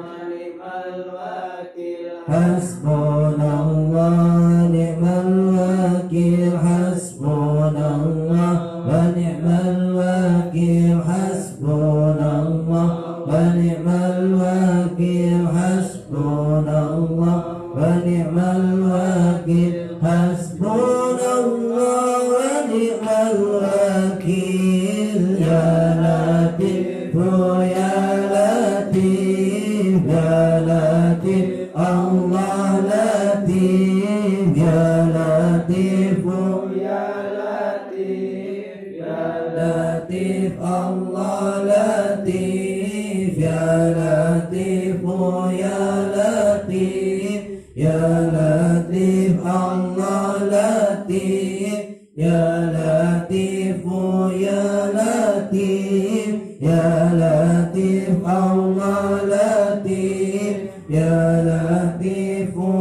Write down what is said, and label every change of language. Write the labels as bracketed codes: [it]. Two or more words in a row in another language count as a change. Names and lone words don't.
[ar] حسبنا الله ونعم الوكيل حسبنا الله ونعم الوكيل حسبنا الله ونعم الوكيل حسبنا الله ونعم الوكيل حسبنا الله ونعم الوكيل يا لطيف يا لطيف يا لطيف الله لطيف يا لطيف يا لطيف يا لطيف الله لطيف يا لطيف يا لطيف يا لطيف الله لطيف يا لطيف يا لطيف يا لطيف الله لطيف يا لطيف